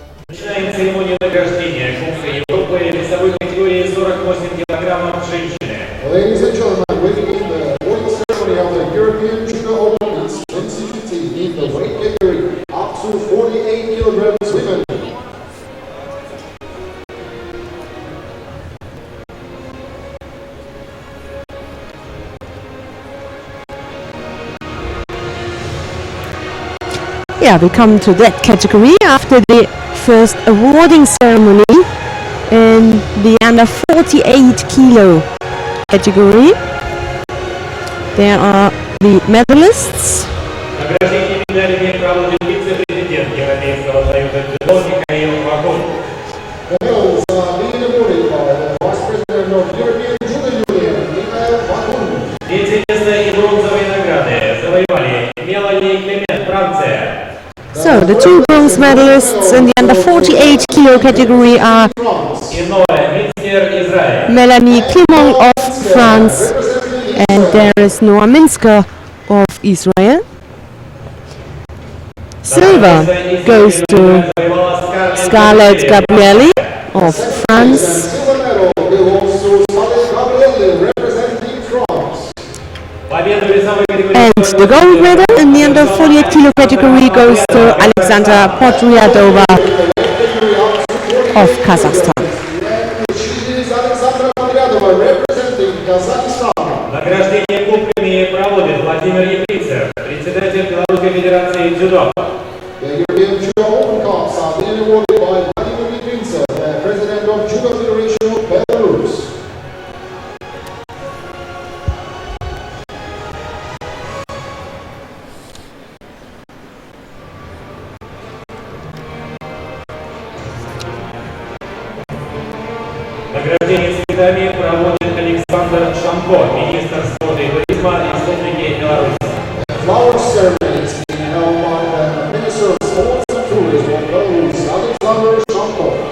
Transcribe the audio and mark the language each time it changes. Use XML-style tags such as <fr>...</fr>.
<ru>Начинаем церемонию награждения Кубка Европы весовой категории 48 килограммов женщины.</ru> <en>Ladies and gentlemen, we begin the awarding ceremony of the European Judo Olympics 2015 in the weight category up to 48 kilograms women. Yeah, we come to that category after the first awarding ceremony in the under 48 kilo category. There are the medalists.</en> <ru>Награждение медалями проводит вице-президент Европейского союза дзюдо Михаил Вакун.</ru> <en>The medals are being awarded by the Vice President of European Judo Union, Mikhail Bakun.</en> <ru>Третье место и бронзовые награды завоевали Мелани и Клемент, Франция.</ru> <en>So the two bronze medalists in the under 48 kilo category are</en> <ru>И Ноэ Минскер, Израиль.</ru> <en>Melanie Clement of France and there is Noah Minsker of Israel. Silver goes to Scarlett Gabrielli of France. Silver medal belongs to Scarlett Gabrielli representing France.</en> <ru>Победу в весовой категории</ru> <en>And the gold medal in the under 48 kilo category goes to Alexandra Podryadova of Kazakhstan. She is Alexandra Podryadova Kazakhstan.</en> <ru>Награждение кубками проводит Владимир Ефрицев, председатель Белорусской Федерации Judo.</ru> <en>The European Judo Open Cups are being awarded by Vladimir Litvinov, the President of Judo Federation of Belarus.</en> <ru>Награждение цветами проводит Александр Шамко, министр спорта и туризма Республики Беларусь.</ru> <en>The flower ceremony is being held by the Minister of Sports and Tourism of Belarus, Alexander Shamko.</en>